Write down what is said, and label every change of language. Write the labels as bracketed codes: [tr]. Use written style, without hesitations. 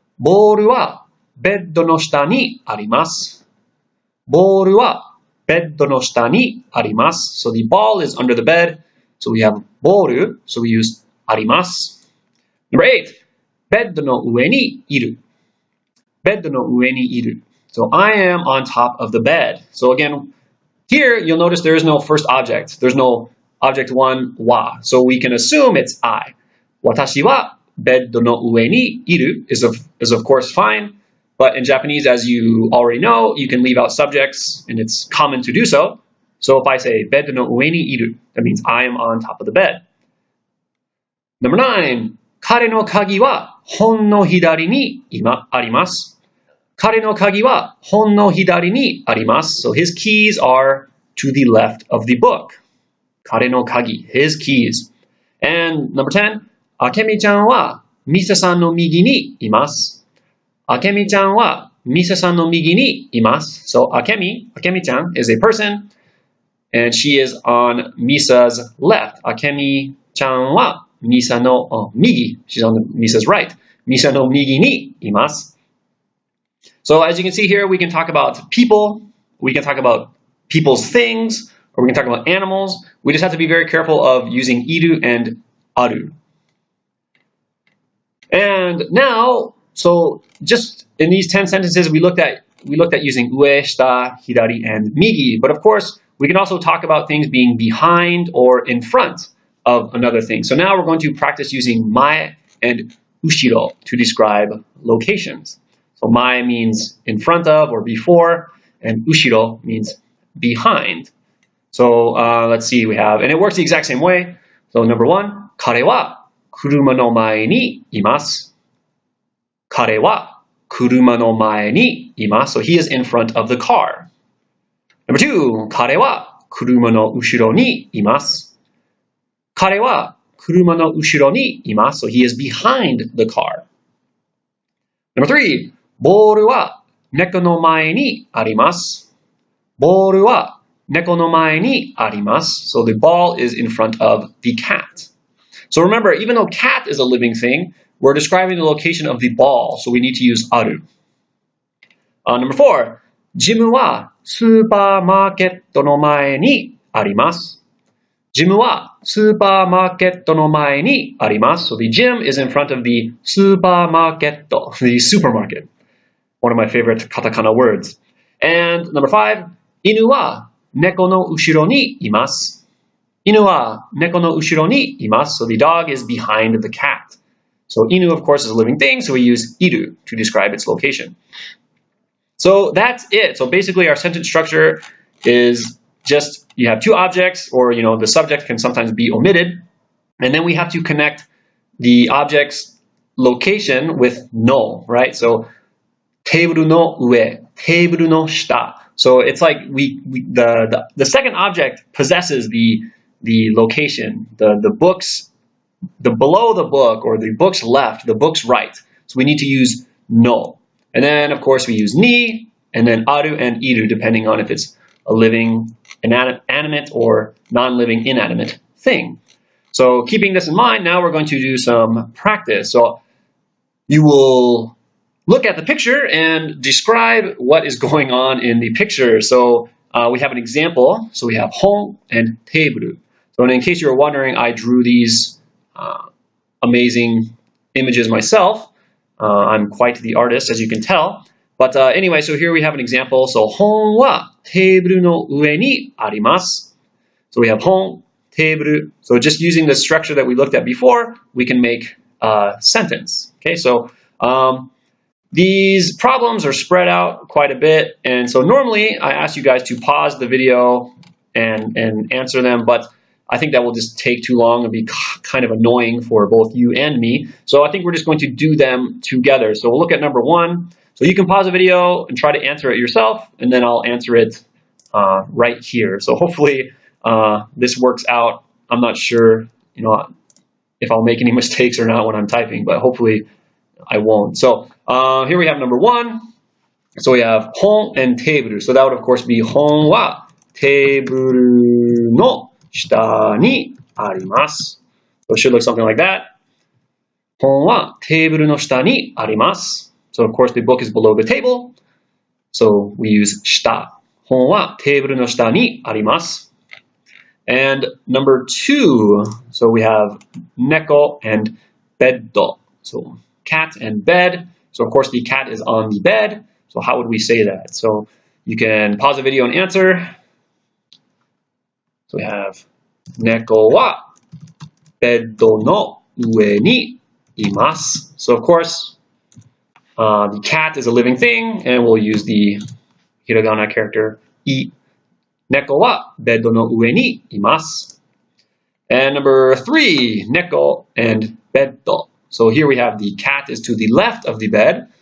[ja] ボールはベッドの下にあります。ボールはベッドの下にあります。 [en] So the ball is under the bed. So we have ボール. So we use あります。 Number 8. [ja] ベッドの上にいる。ベッドの上にいる。 [en] So I am on top of the bed. So again, here you'll notice there is no first object. There's no object 1, は.So we can assume it's I. [ja] 私はベッドの上にいる [en] is of course fine. But in Japanese, as you already know, you can leave out subjects, and it's common to do so. So if I say [ja] ベッドの上にいる, [en] that means I am on top of the bed. Number 9. [ja] 彼の鍵は本の左にあります。彼の鍵は本の左にあります。 [en] So his keys are to the left of the book. [ja] 彼の鍵, [en] his keys. And number 10. [ja] あけみちゃんはミセさんの右にいます。あけみちゃんはミセさんの右にいます。 [en] So あけみちゃん is a person, and she is on Misa's left. [ja] あけみちゃんはミサの右. [en] She's on Misa's right. [ja] ミサの右にいます。 [en] So as you can see here, we can talk about people, we can talk about people's things, or we can talk about animals. We just have to be very careful of using いる and ある. And now, so just in these 10 sentences, we looked at using 上, 下, 左, and 右. But of course, we can also talk about things being behind or in front of another thing. So now we're going to practice using 前 and 後ろ to describe locations. So 前 means in front of or before, and 後ろ means behind. So let's see, we have, and it works the exact same way. So number 1, [ja] 彼は車の前にいます。彼は車の前にいます。 [en] So he is in front of the car. Number 2, [ja] 彼は車の後ろにいます。彼は車の後ろにいます。 [en] So he is behind the car. Number 3, [ja] ボールは猫の前にあります。ボールは猫の前にあります。 [en] So the ball is in front of the cat. So remember, even though cat is a living thing, we're describing the location of the ball, so we need to use ある. Number 4, [ja] ジムはスーパーマーケットの前にあります。ジムはスーパーマーケットの前にあります。 [en] So the gym is in front of the スーパーマーケット, the supermarket. One of my favorite katakana words. And number 5, [ja] 犬は猫の後ろにいます。犬は猫の後ろにいます。 [en] So the dog is behind the cat. So 犬, of course, is a living thing, so we use いる to describe its location. So that's it. So basically our sentence structure is just, you have two objects, or the subject can sometimes be omitted, and then we have to connect the object's location with の, right? [ja] So テーブルの上, テーブルの下. [en] So it's like the second object possesses the location, the books, the below the book, or the book's left, the book's right. So we need to use no. And then, of course, we use ni, and then aru and iru, depending on if it's a living, animate, or non-living, inanimate thing. So keeping this in mind, now we're going to do some practice. So you will look at the picture and describe what is going on in the picture. So we have an example. So we have hon and teburu. So in case you were wondering, I drew these amazing images myself. I'm quite the artist, as you can tell. But anyway, so here we have an example. So [ja] 本はテーブルの上にあります. [en] So we have 本, テーブル. So just using the structure that we looked at before, we can make a sentence. Okay, so these problems are spread out quite a bit. And so normally I ask you guys to pause the video and answer them, but I think that will just take too long and be kind of annoying for both you and me. So I think we're just going to do them together. So we'll look at number 1. So you can pause the video and try to answer it yourself, and then I'll answer it right here. So hopefully this works out. I'm not sure, if I'll make any mistakes or not when I'm typing, but hopefully I won't. So here we have number 1. So we have 本 and テーブル. So that would of course be [ja] 本はテーブルの下にあります. [en] So it should look something like that. [ja] 本はテーブルの下にあります. [en] So of course the book is below the table. So we use 下. [ja] 本はテーブルの下にあります. [en] And number 2, so we have 猫 and ベッド. So cat and bed. So of course the cat is on the bed. So how would we say that? So you can pause the video and answer. So we have [ja] 猫はベッドの上にいます. [en] So of course, the cat is a living thing, and we'll use the hiragana character い. [ja] 猫はベッドの上にいます. [en] And number 3, 猫 and ベッド. So here we have the cat is to the left of the bed.